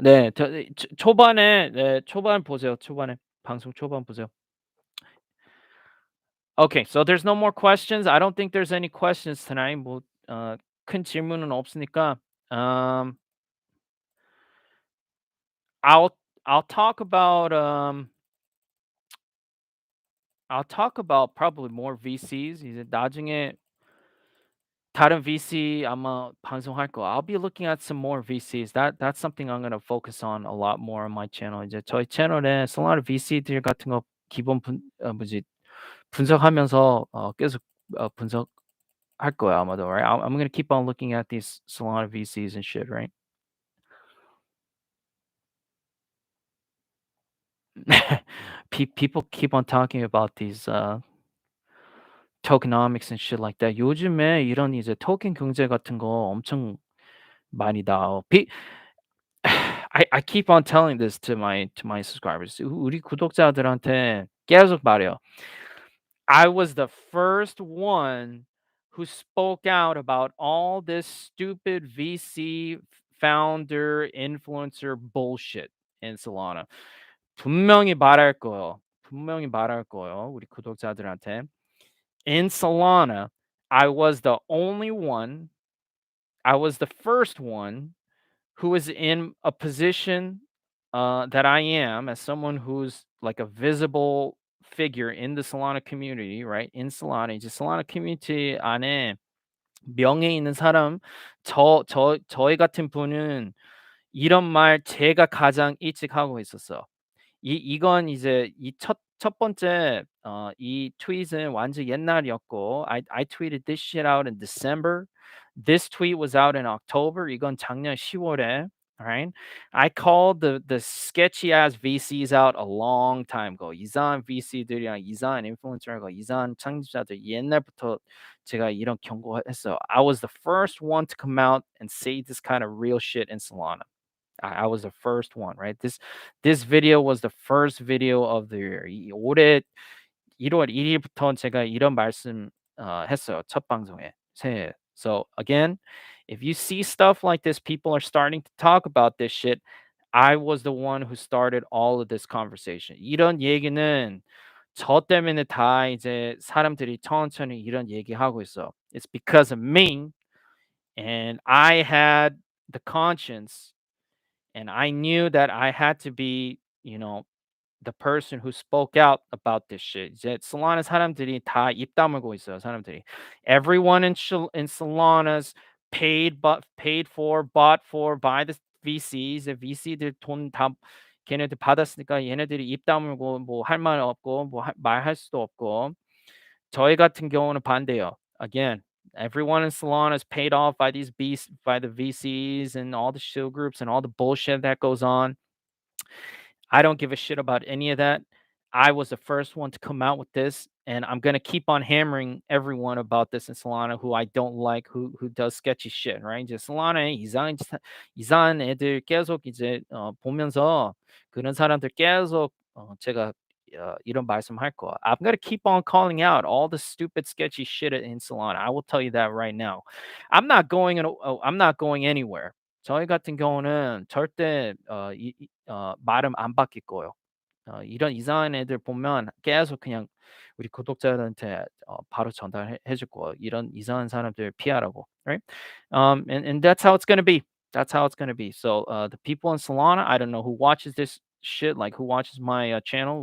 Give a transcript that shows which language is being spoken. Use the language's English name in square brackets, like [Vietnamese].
[Korean] 네, 초반에 네, 초반 보세요. 초반에 방송 초반 보세요. [English] Okay, so there's no more questions. I don't think there's any questions tonight. [Korean] 뭐 큰 질문은 없으니까 [English] I'll I'll talk about I'll talk about probably more VCs. [Korean] 이제 나중에 다른 VC 아마 방송할 거. [English] I'll be looking at some more VCs. That's something I'm gonna focus on a lot more on my channel. [Korean] 이제 저희 채널에 솔라나 VC들 같은 거 기본 뭐지 분석하면서 계속 분석할 거야 아마도. [English] Right? I'm gonna keep on looking at these Solana VCs and shit. Right? People keep on talking about these tokenomics and shit like that. [Korean] 요즘에 이런 이제 토ken 경제 같은 거 엄청 많이 나와. [English] I keep on telling this to my subscribers. [Korean] 우리 구독자들한테 계속 말해요. [English] I was the first one who spoke out about all this stupid VC founder influencer bullshit in Solana. [Korean] 분명히 말할 거예요. 분명히 말할 거예요. 우리 구독자들한테. [English] In Solana, I was the only one, I was the first one who was in a position that I am as someone who's like a visible figure in the Solana community, right? [Korean] In Solana, 이제 Solana community 안에 명예 있는 사람, 저희 같은 분은 이런 말 제가 가장 일찍 하고 있었어. 이건 이제 이 첫 번째 이 트윗은 완전 옛날이었고 [English] I tweeted this shit out in December. This tweet was out in October. [Korean] 이건 작년 10월에. Alright. [English] I called the sketchy ass VCs out a long time ago. [Korean] 이상한 VC들이랑 이상한 인플루언서가 이상한 창립자들 옛날부터 제가 이런 경고했어요. [English] I was the first one to come out and say this kind of real shit in Solana. I was the first one, right? This video was the first video of the year. [Korean] 올해 1월 1일부터 제가 이런 말씀 했어요. 첫 방송에 새해. [English] So again, if you see stuff like this, people are starting to talk about this shit. I was the one who started all of this conversation. [Korean] 이런 얘기는 저 때문에 다 이제 사람들이 천천히 이런 얘기하고 있어. [English] It's because of me, and I had the conscience, and I knew that I had to be, the person who spoke out about this shit. [Korean] 이제 Solana 사람들이 다 입 다물고 있어요, 사람들이. [English] Everyone in Solana's paid for, bought for by the VCs. [Korean] VC들 돈 다 걔네들 받았으니까 얘네들이 입 다물고 뭐 할 말 없고 뭐 말할 수도 없고. 저희 같은 경우는 반대요. [English] Again, everyone in Solana is paid off by by the VCs and all the shill groups and all the bullshit that goes on. I don't give a shit about any of that. I was the first one to come out with this, and I'm gonna keep on hammering everyone about this in Solana who I don't like, who does sketchy shit, right? [Korean] 이제 Solana에 이상한 애들 계속 이제 보면서 그런 사람들 계속 제가 이런 말씀할 거야. [English] I'm gonna keep on calling out all the stupid sketchy shit in Solana. I will tell you that right now. I'm not going anywhere. [Korean] 저희 같은 경우는 절대 말은 안 바뀔 거예요. 이런 이상한 애들 보면 계속 그냥 우리 구독자들한테 바로 전달해 줄 거예요. 이런 이상한 사람들 피하라고. [English] Right? And that's how it's gonna be. That's how it's gonna be. So the people in Solana, I don't know who watches this shit, like who watches my channel.